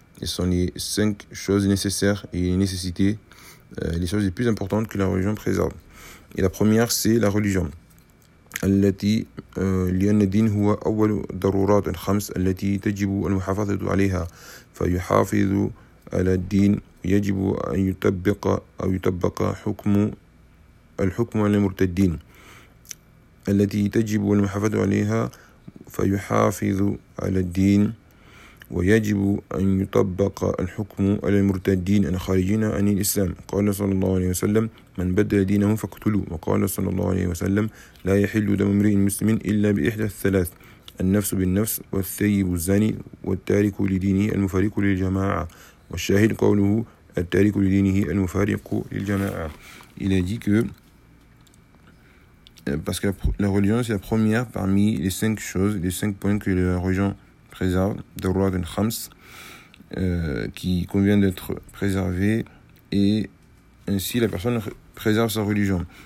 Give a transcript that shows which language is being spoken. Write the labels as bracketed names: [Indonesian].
[French] Ce sont les cinq choses nécessaires et les nécessités, les choses les plus importantes que la religion préserve. Et la première, c'est la religion. [Arabic] التي لأن الدين هو أول ضرورات الخمس التي تجب المحافظة عليها فيحافظ على الدين يجب أن يطبق أو يطبق الحكم على المرتدين التي تجب المحافظة عليها فيحافظ على الدين ويجب أن يطبق الحكم على المرتدين الخارجين عن الإسلام قال صلى الله عليه وسلم من بدل دينه فاقتلوا وقال صلى الله عليه وسلم لا يحل دم امرئ مسلم إلا بإحدى الثلاث النفس بالنفس والثيب الزاني والتارك لدينه المفارق للجماعة والشاهد قوله التارك لدينه المفارق للجماعة. [French] Il a dit que parce que la religion c'est la première parmi les cinq choses, les cinq points que la religion préserve, darurat al-khams, qui convient d'être préservé, et ainsi la personne préserve sa religion.